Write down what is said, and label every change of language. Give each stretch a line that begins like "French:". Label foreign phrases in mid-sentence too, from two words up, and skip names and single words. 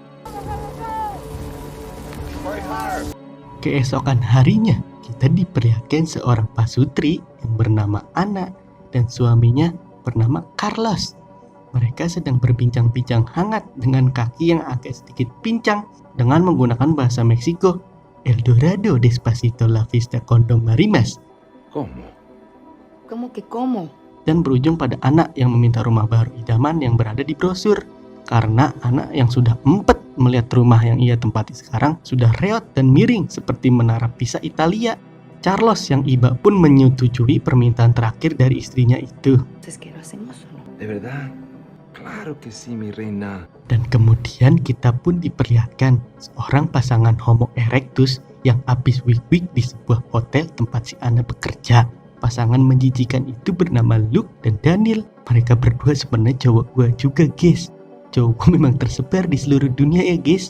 Indonesian: Keesokan harinya kita diperlihatkan seorang pasutri yang bernama Anna dan suaminya bernama Carlos. Mereka sedang berbincang-bincang hangat dengan kaki yang agak sedikit pincang dengan menggunakan bahasa Meksiko.
Spanish: El Dorado, Despacito, La Vista, Condom Marimas. ¿Cómo que cómo?
Indonesian: Dan berujung pada anak yang meminta rumah baru idaman yang berada di brosur. Karena anak yang sudah empet melihat rumah yang ia tempati sekarang sudah reot dan miring seperti menara Pisa Italia. Carlos yang iba pun menyetujui permintaan terakhir dari istrinya itu.
Spanish: ¿Es que lo hacemos o no? ¿De verdad? Claro que sí, mi reina.
Indonesian: Dan kemudian kita pun diperlihatkan seorang pasangan Homo erectus yang habis wig-wig di sebuah hotel tempat si Anna bekerja. Pasangan menjijikan itu bernama Luke dan Daniel. Mereka berdua sebenarnya cowok gua juga guys. Cowok gua memang tersebar di seluruh dunia ya guys.